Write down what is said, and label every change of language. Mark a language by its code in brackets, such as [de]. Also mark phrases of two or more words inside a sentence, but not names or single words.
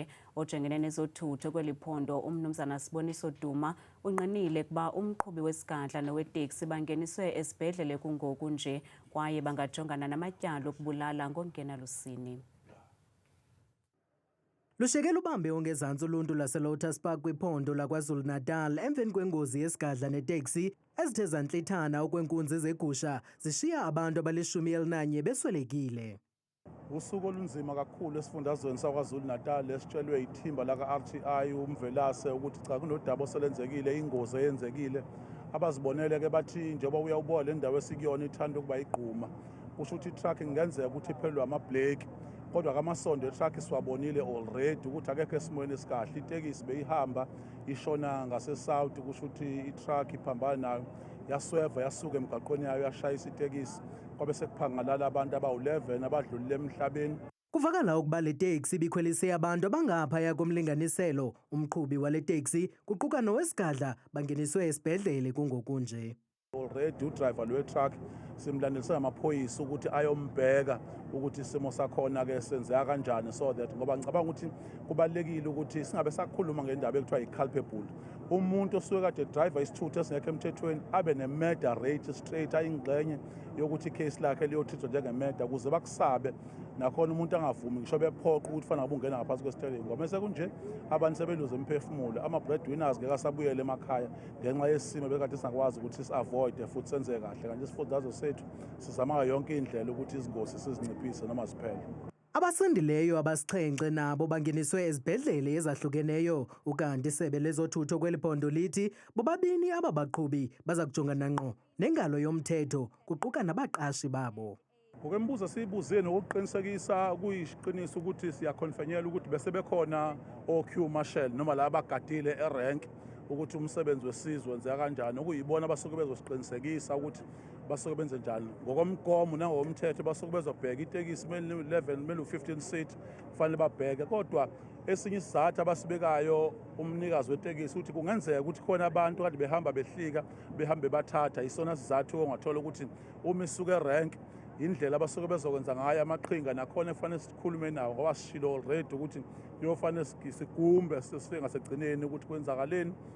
[xh] Ojengene nezothutho kweli phondo uMnumzana Siboniso Duma unqinile kuba umqhubi wesigadla noweteksi bangeniswe esibhedlele kungoku nje kwaye bangajongana namatyala okubulala ngokungenalusini. Lushekela ubambe ongezantsi uluntu laseLotus Park kwiphondo laKwaZulu-Natal emveni kwengozi yesigadla neteksi ezithe zantlithana okwenkunzi zegusha zishiya abantu abali-11 beswelekile. [zu] Usuku olunzima kakhulu esifundazweni saKwaZulu-Natal esitshelwe ithimba laka-RTI uMvelase ukuthi cha kunodaba oselenzekile ingozi eyenzekile abazibonele ke bathi njengoba uyawubona le ndawo esikuyona ithanda ukuba igquma kusho ukuthi i-truck ingenzeka ukuthi iphelwe ama-blake kodwa kamasondo i-truck siwabonile already ukuthi akekho esimweni esikahle. Itekisi beyihamba ishona ngase-south kusho ukuthi i-truck iphambana nayo yasweva yasuka emgaqweni yayo yashayisa itekisi kwabe sekuphangalala abantu abawu-11 abadlulile emhlabeni. [xh] Kuvakala ukuba le teksi ibikhwelise abantu abangaphaya komlinganiselo. Umqhubi wale teksi kuquka nowesigadla bangeniswe esibhedlele kungoku nje. [zu] Already udriver lwe-truck simlandiswe amaphoyisa ukuthi ayombheka ukuthi isimo sakhona ke senzeka kanjani [en] so that [zu] ngoba ngicabanga ukuthi kubalekile ukuthi singabe sakhuluma ngendaba ekuthiwa i-culpable. Umuntu osuke kade driver isithutha esingekho emthethweni abe ne- [en] murder rate straight [zu] ayingxenye yokuthi icase lakhe liyothithwa njenge-murder ukuze bakusabe nakhona umuntu angavumi ngisho bephoqa ukuthi fanele ungena ngaphansi kwesiteleka. Ngoba mase kunje abantu sebeluze imphefumulo ama-breadwinners ngeke asabuyele emakhaya ngenxa yesimo bekade singakwazi ukuthi si-avoide futhi senze kahle kanti isifundazwe sethu sizama yonke indlela ukuthi izingozi sizinciphise noma ziphele. [xh] Abasindileyo abasixhenxe nabo bangeniswe ezibhedlele ezahlukeneyo ukanti isebe lezothutho kweli phondo lithi bobabini aba baqhubi baza kujongana ngqo nengalo yomthetho kuquka nabaqashi babo. [zu] Ngokwemibuzo siyibuze nokuqinisekisa kuyiqiniso ukuthi siyakhonfenyela ukuthi bese bekhona o-Q marshal noma la abagadile erank ukuthi umsebenzi wesizwe wenzeka kanjani okuyibona abasuke bezosiqinisekisa ukuthi basuke benze njani ngokomgomo nangomthetho basuke bezobheka itekisi kumele 11 kumele u15 seat kufanele babheke kodwa esinye isizathu abasibekayo umnikazi wetekisi ukuthi kungenzeka ukuthi khona abantu kade behamba behlika behambe bathatha isona sizathu ongathola ukuthi uma isuke erank indlela abasuke bezokwenza ngayo amaqhinga nakhona kufanele sikhulume nawo ngoba sishilo already ukuthi kuyofanele sigumbe singasegcineni ukuthi kwenzakaleni